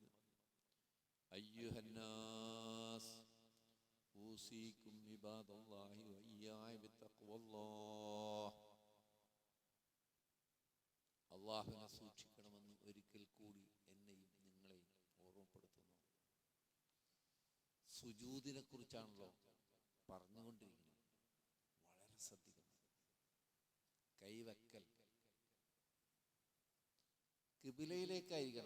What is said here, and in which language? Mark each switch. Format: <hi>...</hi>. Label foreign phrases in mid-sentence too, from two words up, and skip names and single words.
<ar>أيها الناس أوصيكم عباد الله وإياي بتقوى الله.</ar> <ml>അള്ളാഹുവിനെ സൂക്ഷിക്കണമെന്ന് ഒരിക്കൽ കൂടി എന്നെയും നിങ്ങളെയും ഓർമ്മപ്പെടുത്തുന്നു. സുജൂദിനെ കുറിച്ചാണല്ലോ പറഞ്ഞുകൊണ്ടിരിക്കുന്നത്. വളരെ ശ്രദ്ധിക്കണം. കൈവക്കൽ കിബിലയിലേക്കായിരിക്കണം.</ml>